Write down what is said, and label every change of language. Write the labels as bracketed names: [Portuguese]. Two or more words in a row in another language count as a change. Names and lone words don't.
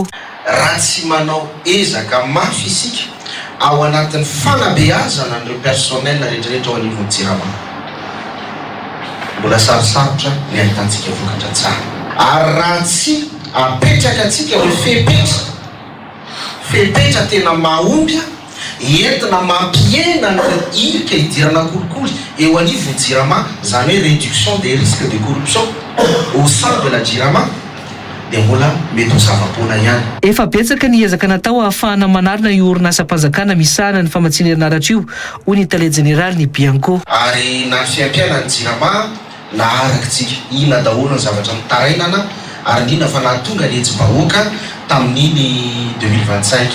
[Malagasy] Raha tsy manao ezaka mafy isika ao anatin'ny fanabeazana an'ireo personnel rehetrarehetra ao anivon'ny jirama, mbola sarosarotra ny ahitantsika vokatra tsara. Ary raha tsy apetraka atsika hoe fepetra tena mahombya entina mampiena ny ilika hidirana kolikoly eo anivon'ny jirama, zany hoe [French] réduction des risques de corruption au sein de la jirama, [Malagasy] dia mbola mety ho zava-poana ihany. Efa betsaka ny ezaka natao ahafahana manarina io orinasa-panjakana misahana ny famatsiana herinaratra io, hoy ny tale jeneraly ny Bianco. Ary na ny fiampiana ny jirama na arakitsika ina daholo ny zavatra mitarainana, ary indrindra fa nahatonga letsy-bahoaka tamin'iny 2025